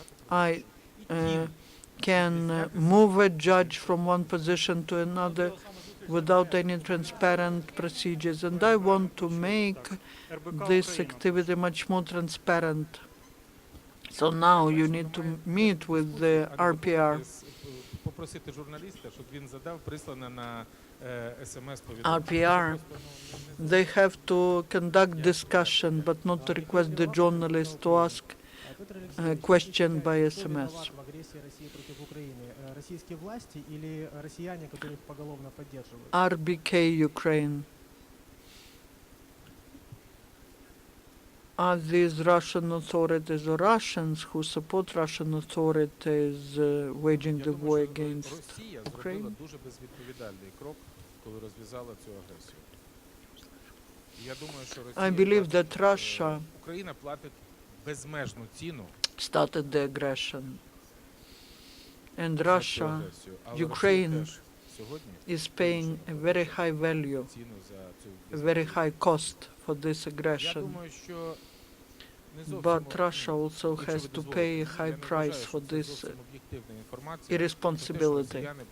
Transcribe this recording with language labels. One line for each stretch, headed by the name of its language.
English: I can move a judge from one position to another without any transparent procedures. And I want to make this activity much more transparent. So now you need to meet with the RPR.
Ukrainian: Попросити журналіста, щоб він задав прислане на
English: RPR. They have to conduct discussion, but not to request the journalist to ask a question by SMS.
Russian: в агрессии России против Украины? Российские власти или россияне, которые их поголовно поддерживают?
English: RBK Ukraine. Are these Russian authorities or Russians who support Russian authorities waging the war against Ukraine?
Ukrainian: дуже безвідповідальний крок, коли розв'язала цю агресію. Я думаю, що
English: I believe that Russia
Ukrainian: Україна платить безмежну ціну
English: started the aggression. And Russia, Ukraine is paying a very high value, a very high cost for this aggression. But Russia also has to pay a high price for this irresponsibility.